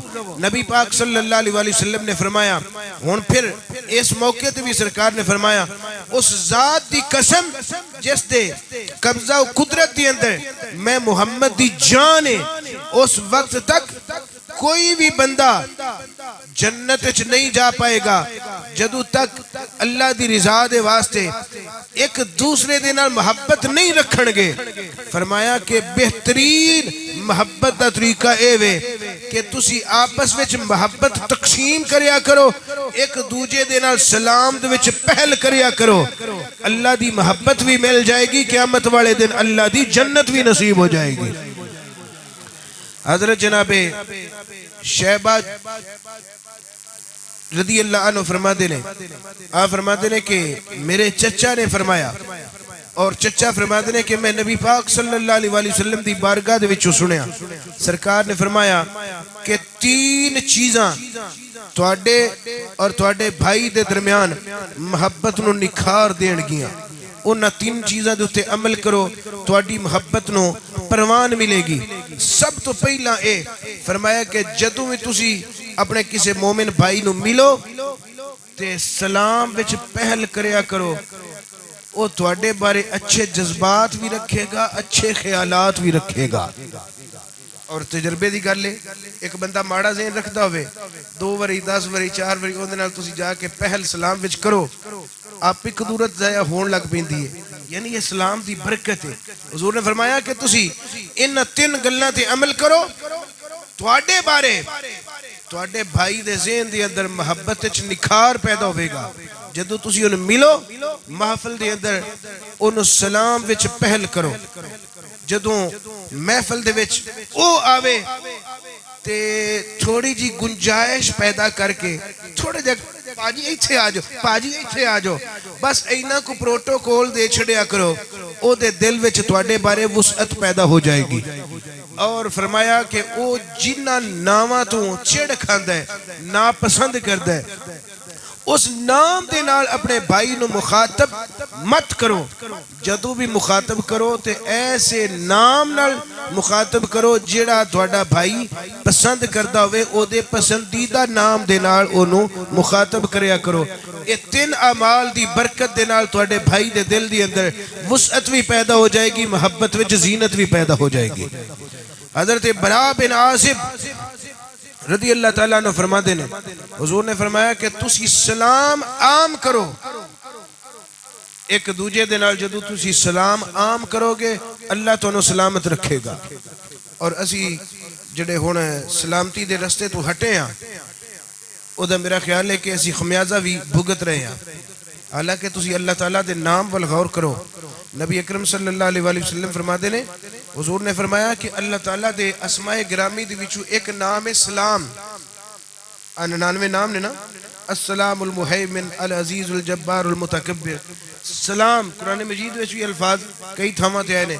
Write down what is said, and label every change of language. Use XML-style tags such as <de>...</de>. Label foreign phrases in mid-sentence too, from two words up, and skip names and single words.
<pa>نبی پاک</pa> <ar>صلی اللہ علیہ وآلہ وسلم</ar> <pa>نے فرمایا ہون پھر اس موقع تے بھی سرکار نے فرمایا اس ذات دی قسم جس دے قبضہ و قدرت دی اندر میں محمد دی جان ہے اس وقت تک کوئی بھی بندہ جنت وچ نہیں جا پائے گا جدوں تک اللہ دی رضا دے واسطے ایک دوسرے دے نال محبت نہیں رکھن گے. فرمایا کہ بہترین محبت دا طریقہ اے وے کہ تسی آپس وچ محبت تقسیم کریا کرو ایک دوجے دے نال سلام دے وچ پہل کریا کرو اللہ دی محبت بھی مل جائے گی قیامت والے دن اللہ دی جنت بھی نصیب ہو جائے گی.</pa> <ur>حضرت جناب شیبہ رضی اللہ عنہ فرماتے ہیں، آپ فرماتے ہیں کہ میرے چچا نے فرمایا، اور چچا فرماتے ہیں کہ</ur> <pa>میں نبی پاک</pa> <ar>صلی اللہ علیہ وآلہ وسلم</ar> <pa>دی بارگاہ دے وچوں سنیا، سرکار نے فرمایا کہ 3 چیزاں تواڈے اور تواڈے بھائی دے درمیان محبت نو نکھار دین گیاں، انہاں 3 چیزاں دے اتے عمل کرو تواڈی محبت نو پروان ملے گی۔ سب تو پہلا اے فرمایا کہ جدوں بھی تسی اپنے کسی مومن بھائی نو ملو تے سلام وچ پہل کریا کرو، وہ تواڈے بارے اچھے جذبات بھی رکھے گا، اچھے خیالات بھی رکھے گا۔ اور تجربے دی گل ہے، ایک بندہ ماڑا ذہن رکھدا ہوئے 2 واری 10 واری 4 واری اون دے نال تسی جا کے پہل سلام وچ کرو، آپ ایک دورت ضائع ہون لگ پیندی ہے، یعنی یہ سلام دی برکت ہے۔ حضور نے فرمایا کہ تسی ان 3 گلاں تے عمل کرو، تواڈے بارے تواڈے بھائی دے ذہن دے اندر محبت وچ نکھار پیدا ہوے گا۔ جدو تسی انہوں ملو محفل دے اندر انہوں سلام وچ پہل کرو، جدو محفل دے وچ او آوے تے تھوڑی جی گنجائش پیدا کر کے تھوڑے جگ پاجی ایتھے آ جاؤ، پاجی ایتھے آ جاؤ، بس اینا کو پروٹوکول دے چھڑیا کرو، او دے دل وچ تواڈے بارے وسعت پیدا ہو جائے گی۔ اور فرمایا کہ او جنہ نامہ تو چڑ کھاندا ہے، ناپسند کردا ہے، اس نام دے نال اپنے بھائی نو مخاطب مت کرو، جدو بھی مخاطب کرو تے ایسے نام نال مخاطب کرو جیڑا تواڈا بھائی پسند کردا ہوئے، او دے پسندیدہ نام دے نال اونوں مخاطب کریا کرو۔ یہ 3 اعمال دی برکت دے نال تواڈے بھائی دے دل دی اندر وسعت بھی پیدا ہو جائے گی، محبت وچ زینت بھی پیدا ہو جائے گی۔ حضرت برا بن عازب</pa> <ar>رضی اللہ تعالیٰ عنہ</ar> <pa>فرماتے ہیں، حضور نے فرمایا کہ تسی سلام عام کرو، ایک دوجے دے نال جدو تسی سلام عام کرو گے اللہ تانوں سلامت رکھے گا۔ اور اسی جڑے ہن سلامتی دے رستے تو ہٹے ہاں، او دا میرا خیال ہے کہ اسی خمیازہ بھی بھگت رہے ہیں، حالانکہ تسی اللہ تعالیٰ دے نام والغور کرو۔ نبی اکرم</pa> <ar>صلی اللہ علیہ وآلہ وسلم</ar> <pa>فرماتے ہیں، حضور نے فرمایا کہ اللہ تعالیٰ دے اسماء گرامی دے وچوں ایک نام ہے سلام، 99 نام نے نا،</pa> <ar>السلام المحیمن العزیز الجبار المتکبر،</ar> <pa>سلام قرآن مجید وچ بھی الفاظ کئی تھاماں تے آئے نے۔</pa>